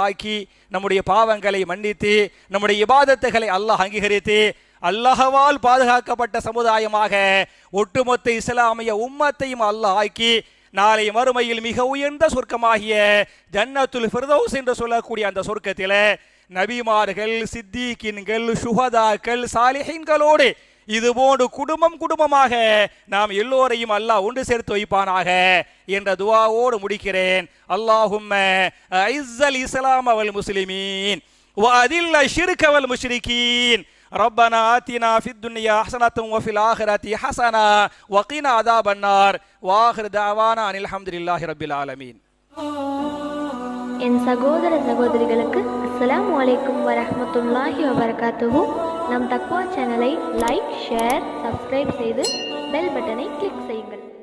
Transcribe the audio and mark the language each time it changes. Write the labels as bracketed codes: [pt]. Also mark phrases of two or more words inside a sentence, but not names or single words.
[ta] ஆக்கி நம்முடைய பாவங்களை மன்னித்து நம்முடைய இபாதத்துகளை அல்லாஹ் அங்கீகரித்து அல்லாஹ்வால் பாதுகாக்கப்பட்ட சமுதாயமாக ஒட்டுமொத்த இஸ்லாமிய உம்மத்தையும் அல்லாஹ் ஆக்கி நாளை மறுமையில் மிக உயர்ந்த சொர்க்கமாகிய [ar] جنة الفردوس [ta] என்று சொல்லக்கூடிய அந்த சொர்க்கத்திலே நபிமார்கள், சித்திகீன்கள், சுஹதாக்கள், சாலிஹீன்களோடு இதுபோன்று குடும்பமாக நாம் எல்லோரையும் அல்லாஹ் ஒன்று சேர்த்து வைப்பானாக என்ற துஆவோடு முடிக்கிறேன். [ar] اللهم أعز الإسلام والمسلمين وأذل الشرك والمشركين. ربنا آتنا في الدنيا حسنة وفي الآخرة حسنة وقنا عذاب النار وآخر دعوانا أن الحمد لله رب العالمين. [ta] என் சகோதர சகோதரிகளுக்கு [ar] السلام عليكم ورحمة الله وبركاته. [ta] நம் தக்வா சேனலை [en] like, share, subscribe [ta] செய்து [en] bell buttonai click [ta] செய்யுங்கள்.